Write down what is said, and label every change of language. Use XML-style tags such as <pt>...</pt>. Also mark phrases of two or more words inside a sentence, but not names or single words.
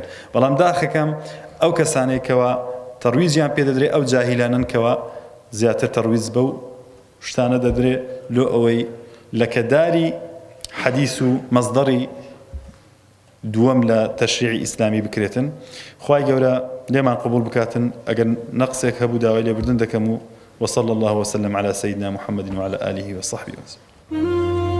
<ckb>بەڵام داخەکەم ئەو کەسانێکەوە تەڕویزیان پێ دەدرێت ئەو جاهیلانن کەوە زیاتر تەڕویز بەو شتانە دەدرێت لۆ ئەوەی لەکەداری حەدیث و مەصدەری دووەم لە تەشریعی ئیسلامی بکرێتن. خوای گەورە لێمان قبول بکاتن. ئەگەر نەقسێک هەبوو داوای لێبوردن دەکەم و</ckb> <ar>وصلى الله وسلم على سيدنا محمد وعلى آله وصحبه وسلم.</ar>